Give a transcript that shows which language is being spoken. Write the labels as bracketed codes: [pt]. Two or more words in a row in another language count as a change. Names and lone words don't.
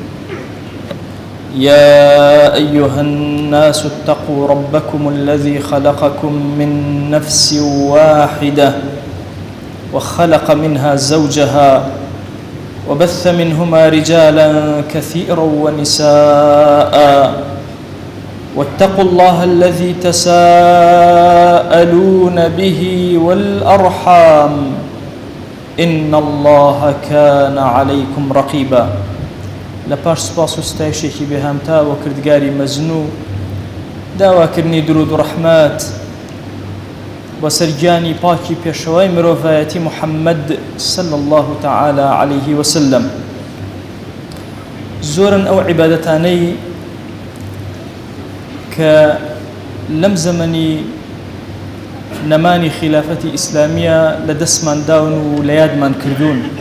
[ar] يا أيها الناس اتقوا ربكم الذي خلقكم من نفس واحدة وخلق منها زوجها وبث منهما رجالا كثيرا ونساء، واتقوا الله الذي تساءلون به والأرحام إن الله كان عليكم رقيبا. [ckb] لپاش سپاس و ستایشێکی بێهامتا و کردگاری مەزنوو داواکردنی درود و ڕەحمەت بە سەرگیانی پاکی پێشەوای مرۆڤایەتی محەممەد [ar] صلی الله تعالی عليه وسلم. [ckb] زۆرن ئەو عیبادەتانەی کە لەم زەمەنی نەمانی خلافەتی ئیسلامیە لە دەستمانداون و لە یادمان کردوون.